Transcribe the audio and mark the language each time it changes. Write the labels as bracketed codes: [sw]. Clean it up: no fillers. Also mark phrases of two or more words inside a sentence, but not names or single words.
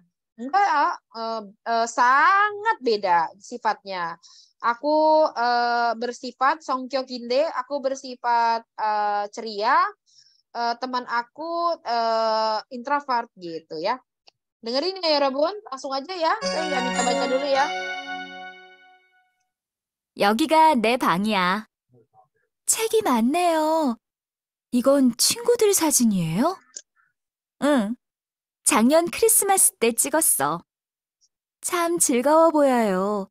[id] Enggak, sangat beda sifatnya. Aku bersifat Songkyo Kinde, aku bersifat ceria, teman aku introvert gitu ya. Dengerin ya 여러분. Langsung aja ya. Saya nggak minta baca dulu ya. [ko] 여기가 내 방이야. 책이 많네요. 이건 친구들 사진이에요? 응. 작년 크리스마스 때 찍었어. 참 즐거워 보여요.